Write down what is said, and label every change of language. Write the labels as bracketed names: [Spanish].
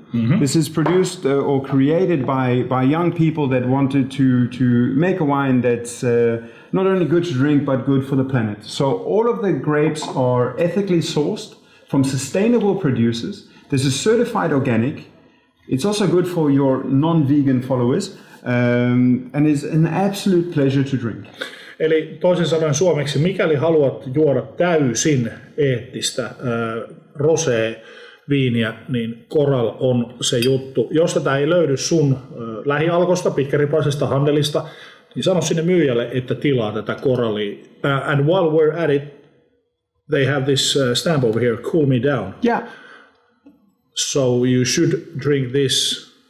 [English] This is produced or created by young people that wanted to make a wine that's not only good to drink, but good for the planet. So all of the grapes are ethically sourced from sustainable producers. This is certified organic. It's also good for your non-vegan followers. And is an absolute pleasure to drink. [Finnish] Eli toisin sanoen suomeksi, mikäli haluat juoda täysin eettistä rosé-viiniä, niin Corral on se juttu. Jos tätä ei löydy sun lähialkosta, pitkäripaisesta handelista, niin sano sinne myyjälle, että tilaa tätä Corralia. [English] And while we're at it, they have this stamp over here, cool me down. Yeah. So you should drink this.